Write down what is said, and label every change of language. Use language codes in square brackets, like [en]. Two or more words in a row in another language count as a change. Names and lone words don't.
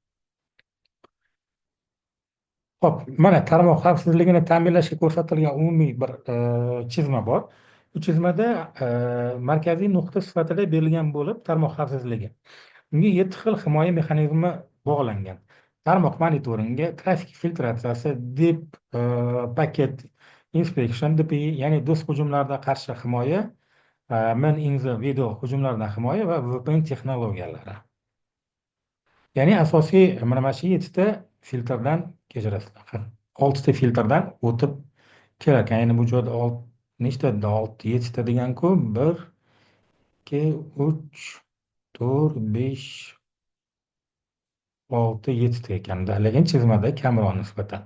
[uz] Hop, mana tarmoq xavfsizligini ta'minlashga ko'rsatilgan umumiy bir chizma bor. Bu chizmada markaziy nuqta sifatida berilgan bo'lib, tarmoq xavfsizligi. Unga 7 xil himoya mexanizmi bog'langan. Tarmoq monitoringi, trafik filtratsiyasi, [en] deep packet inspection, [uz] DPI, ya'ni do'st hujumlardan qarshi himoya, [en] man in the video [uz] hujumlardan himoya va VPN texnologiyalari. Ya'ni asosiy mana shu 7 ta filtrdan kechirasizlar. 6 ta filtrdan o'tib kerak. Ya'ni bu joyda nechta? 6, 7 ta degan-ku, 1, 2, 3, 4, 5, 6, 7 ta ekanda, lekin chizmada kamroq nisbatan.